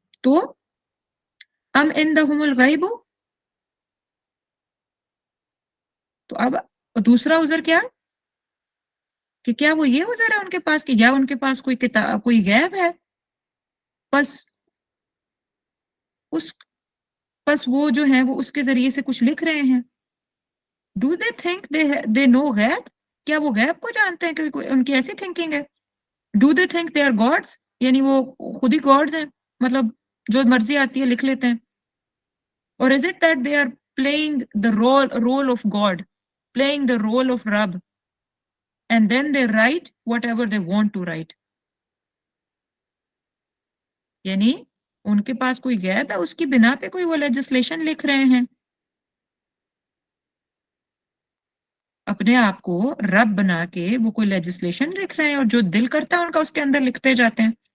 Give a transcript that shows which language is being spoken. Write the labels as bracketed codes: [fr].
[ur] تو [ar] ام عندہم الغیب, [ur] تو اب دوسرا عذر کیا, کہ کیا وہ یہ عذر ہے ان کے پاس کہ یا ان کے پاس کوئی کتاب, کوئی غیب ہے, پس وہ جو ہیں وہ اس کے ذریعے سے کچھ لکھ رہے ہیں. [en] do they think they know [ur] غیب, کیا وہ غیب کو جانتے ہیں, کہ ان کی ایسی تھنکنگ ہے؟ [en] do they think they are gods, [ur] یعنی وہ خود ہی گاڈز ہیں, مطلب جو مرضی آتی ہے لکھ لیتے ہیں. [en] اور is it that they are playing the role of God, playing the role of Rab, and then they write whatever they want to write. [ur] یعنی ان کے پاس کوئی غیب ہے, اس کی بنا پہ کوئی وہ لیجسلیشن لکھ رہے ہیں, اپنے آپ کو رب بنا کے وہ کوئی لیجسلیشن لکھ رہے ہیں, اور جو دل کرتا ہے ان کا اس کے اندر لکھتے جاتے ہیں.